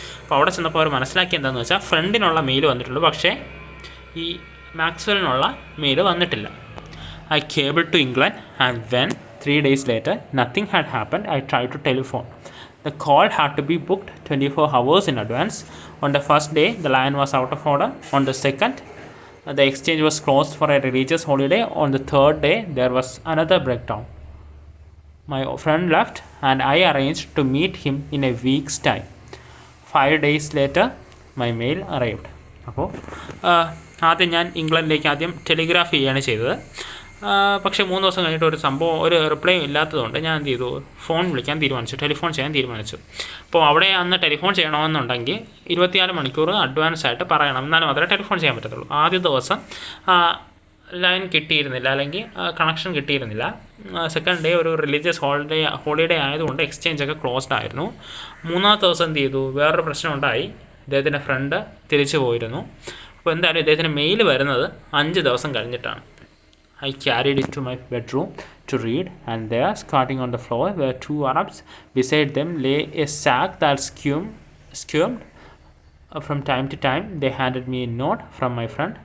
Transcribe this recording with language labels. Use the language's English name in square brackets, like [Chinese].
[Malayalam] അപ്പോൾ അവിടെ ചെന്നപ്പോൾ അവർ മനസ്സിലാക്കി എന്താണെന്ന് വെച്ചാൽ, ഫ്രണ്ടിനുള്ള മെയിൽ വന്നിട്ടുള്ളൂ, പക്ഷേ ഈ മാക്സ്വെല്ലിനുള്ള മെയിൽ വന്നിട്ടില്ല. [English] I cabled to England, and when 3 days later nothing had happened, I tried to telephone. The call had to be booked 24 hours in advance. On the first day, the line was out of order. On the second, the exchange was closed for a religious holiday. On the third day, there was another breakdown. My friend left, and I arranged to meet him in a week's time. 5 days later, my mail arrived. [Malayalam] അപ്പോൾ ആദ്യം ഞാൻ ഇംഗ്ലണ്ടിലേക്ക് telegraph ചെയ്യുകയാണ് ചെയ്തത്. പക്ഷേ 3 ദിവസം കഴിഞ്ഞിട്ട് ഒരു reply ഇല്ലാത്തതുകൊണ്ട് ഞാൻ എന്ത് ചെയ്തു, ടെലിഫോൺ ചെയ്യാൻ തീരുമാനിച്ചു. അപ്പോൾ അവിടെ അന്ന് ടെലിഫോൺ ചെയ്യണമെന്നുണ്ടെങ്കിൽ 24 മണിക്കൂർ അഡ്വാൻസ് ആയിട്ട് പറയണം, എന്നാലും മാത്രമേ ടെലിഫോൺ ചെയ്യാൻ പറ്റത്തുള്ളൂ. ആദ്യ ദിവസം ലൈൻ കിട്ടിയിരുന്നില്ല, അല്ലെങ്കിൽ കണക്ഷൻ കിട്ടിയിരുന്നില്ല. സെക്കൻഡ് ഡേ ഒരു റിലീജിയസ് ഹോളിഡേ ആയതുകൊണ്ട് എക്സ്ചേഞ്ചൊക്കെ ക്ലോസ്ഡ് ആയിരുന്നു. 3-ാമത്തെ ദിവസം എന്ത് ചെയ്തു, വേറൊരു പ്രശ്നം ഉണ്ടായി. ഇദ്ദേഹത്തിൻ്റെ ഫ്രണ്ട് തിരിച്ചു പോയിരുന്നു. അപ്പോൾ എന്തായാലും ഇദ്ദേഹത്തിന് മെയിൽ വരുന്നത് 5 ദിവസം കഴിഞ്ഞിട്ടാണ്. [English] I carried it to my bedroom to read, and there, squatting on the floor, were 2 Arabs. Beside them lay a sack that skimmed. From time to time, they handed me a note from my friend.